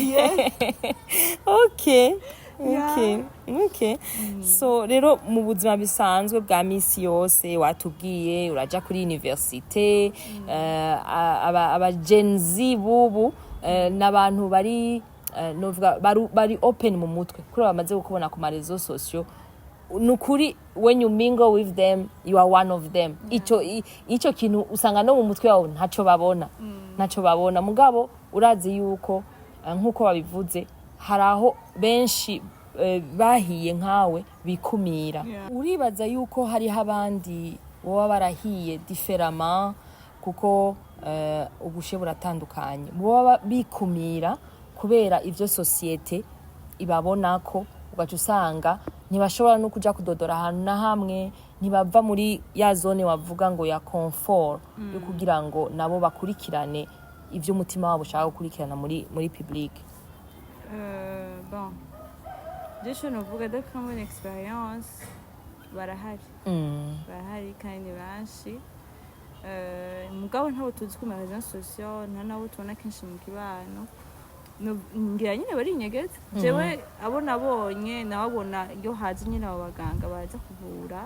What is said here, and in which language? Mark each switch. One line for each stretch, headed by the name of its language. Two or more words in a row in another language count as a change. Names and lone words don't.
Rundi: okay. So rero mu buzima bisanzwe bwa misi yose watubwiye uraja kuri universite aba Gen Z bubu n'abantu bari novuga bari open mu mutwe kuri bamaze gukubona ku marezo sociaux nukuri
English: when you mingle with them you are one of them.
Rundi: Ico kintu usanga no mu mutwe wawe ntaco babona mugabo urazi yuko nkuko babivuze haraho benshi bahiye nkawe bikumira. Uribaza yuko hariho abandi boba barahiye différemment kuko ubushe buratandukanye boba bikumira kubera ivyo societe ibabonako ugaca usanga ntibashobora no kuja kudodora ahantu na hamwe ntibava muri ya zone wavuga ngo ya confort yo kugira ngo nabo bakurikirane ivyo umutima wabo ushaka gukurikirana muri public.
French: Bon, je
Rundi: novuga
French: d'après mon expérience
Rundi: barahari kandi benshi mugabo ntabo tuzi ku marezo sociaux nabo tubona kenshi mu kibano ngira nyine bari inyegetse jewe abo nabonye nababona iyo hazi nyine abo baganga baza kuvura